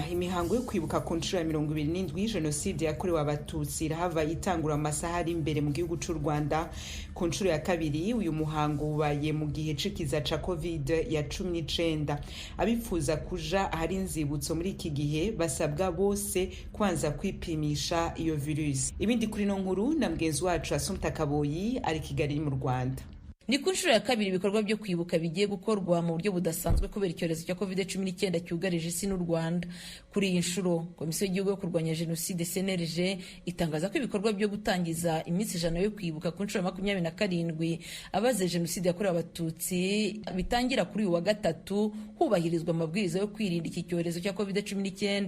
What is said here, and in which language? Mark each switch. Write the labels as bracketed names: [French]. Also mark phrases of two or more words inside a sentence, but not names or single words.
[Rundi] Imihango yo kwibuka ku nshuro ya 27 jenoside yakorewe abatutsi irahava itangura amasaha ari imbere mu gihugu c'u Rwanda. Ku nshuro ya kabiri uyu muhango ubaye mu gihe cikiza ca COVID-19. Abifuza kuja ahari inzibutso muri iki gihe basabwa bose kwanza kwipimisha iyo virus. Ibindi kuri no nkuru na mgenzi wacu Assumpta Kaboyi ari Kigali mu Rwanda. [Kinyarwanda] Ni ku nshuro ya kabiri ibikorwa byo kwibuka bigiye gukorwa mu buryo budasanzwe kubera icyorezo cya COVID-19 cyugarije isi n'u Rwanda. Kuri iyi nshuro Komisiyo y'Igihugu yo kurwanya Jenoside CNLG itangaza ko ibikorwa byo gutangiza iminsi 100 yo kwibuka ku nshuro 27 abazize Jenoside yakorewe abatutsi bitangira kuri uyu wa gatatu hubahirizwa amabwiriza yo kwirinda iki cyorezo cya COVID-19.